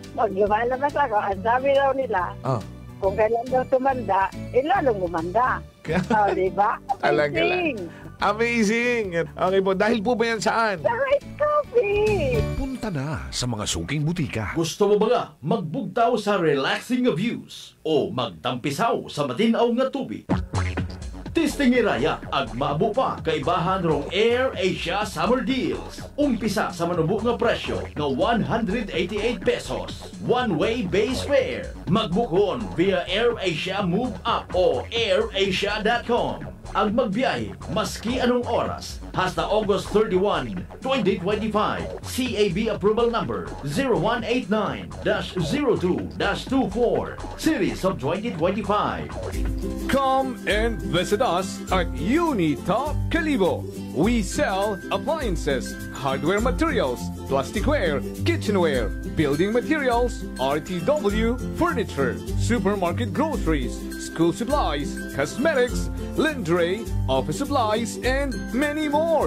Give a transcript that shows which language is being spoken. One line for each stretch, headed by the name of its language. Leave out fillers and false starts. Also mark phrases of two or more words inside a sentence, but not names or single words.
Filipino: Pag lumalabas ako, ang sabi daw nila, kung kailan daw tumanda, lalong gumanda. Diba? Amazing! Amazing! Okay po, dahil po ba yan saan? Sa rice coffee! Punta na sa mga suking butika.
Aklanon: Gusto mo ba nga magbugtaw sa
English: relaxing views
Aklanon: o magtampisaw sa matinaw nga tubig? Tistingiraya ag maabo pa kaibahan rong Air Asia Summer Deals. Umpisa sa manubo nga presyo nga 188 pesos.
English: One-way base fare.
Aklanon: Magbukhon via Air Asia Move Up o airasia.com.
Filipino: ang magbiyahe maski anong oras hasta August 31, 2025.
English: CAB approval number 0189-02-24 series of 2025. Come and visit us at Unitop Calibo. We sell appliances, hardware materials, plasticware, kitchenware, building materials, RTW, furniture, supermarket groceries, school supplies, cosmetics, lingerie, office supplies, and many more.